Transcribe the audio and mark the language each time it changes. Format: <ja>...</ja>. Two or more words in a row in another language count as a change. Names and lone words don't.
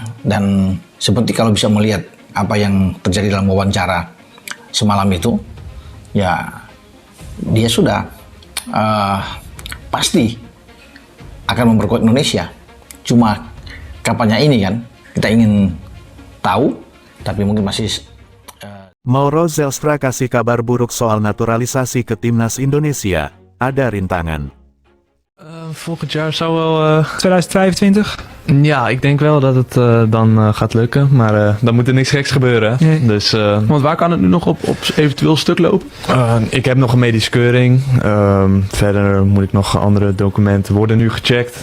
<id>Dan seperti kalau bisa melihat apa yang terjadi dalam wawancara semalam itu, ya dia sudah pasti akan memperkuat Indonesia. Cuma kapannya ini kan kita ingin tahu, tapi mungkin masih Mauro Zelstra kasih kabar buruk soal naturalisasi ke timnas Indonesia, ada rintangan.</id> <nl>Volgend jaar zou wel... 2025? Ja, ik denk wel dat het dan gaat lukken. Maar dan moet er niks geks gebeuren. Nee. Dus, Want waar kan het nu nog op eventueel stuk lopen? ik heb nog een medische keuring. Verder moet ik nog andere documenten worden nu gecheckt.</nl>